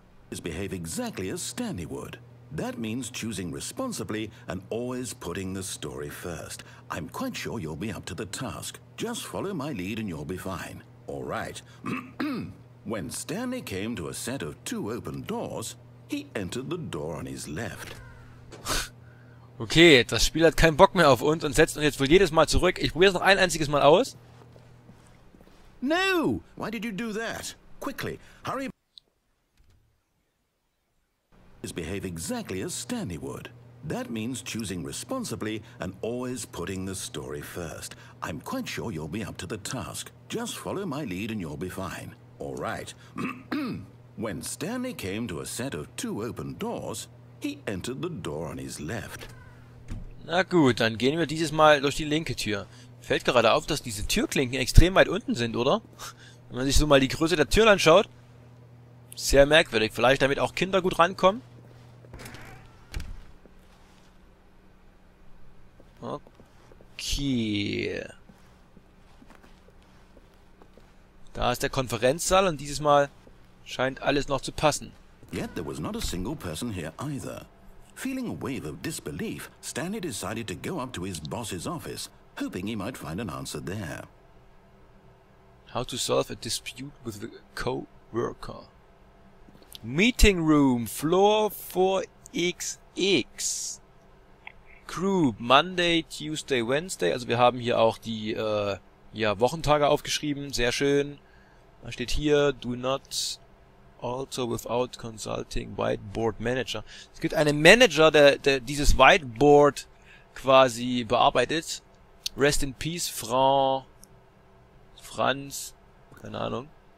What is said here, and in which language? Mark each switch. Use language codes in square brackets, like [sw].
[en] Is behave exactly as Stanley would. That means choosing responsibly and always putting the story first. I'm quite sure you'll be up to the task. Just follow my lead and you'll be fine. All right. When Stanley came to a set of 2 open doors, he entered the door on his left. [de] Okay, das Spiel hat keinen Bock mehr auf uns und setzt uns jetzt wohl jedes Mal zurück. Ich probiere es noch ein einziges Mal aus. [en] No! Why did you do that? Quickly, hurry. Is behave exactly as Stanley would. That means choosing responsibly and always putting the story first. I'm quite sure you'll be up to the task. Just follow my lead and you'll be fine. All right. When Stanley came to a set of 2 open doors, he entered the door on his left. [de] Na gut, dann gehen wir dieses Mal durch die linke Tür. Fällt gerade auf, dass diese Türklinken extrem weit unten sind, oder? Wenn man sich so mal die Größe der Türen anschaut. Sehr merkwürdig. Vielleicht damit auch Kinder gut rankommen? Okay. Da ist der Konferenzsaal und dieses Mal scheint alles noch zu passen. [en] Yet there was not a single person here either. Feeling a wave of disbelief, Stanley decided to go up to his boss's office, hoping he might find an answer there. How to solve a dispute with a co-worker. Meeting room, floor 4XX. Group, Monday, Tuesday, Wednesday. [de] Also wir haben hier auch die Wochentage aufgeschrieben. Sehr schön. Da steht hier, [en] do not alter without consulting Whiteboard Manager. [de] Es gibt einen Manager, der dieses Whiteboard quasi bearbeitet. [en] Rest in Peace, [de] Franz, keine Ahnung.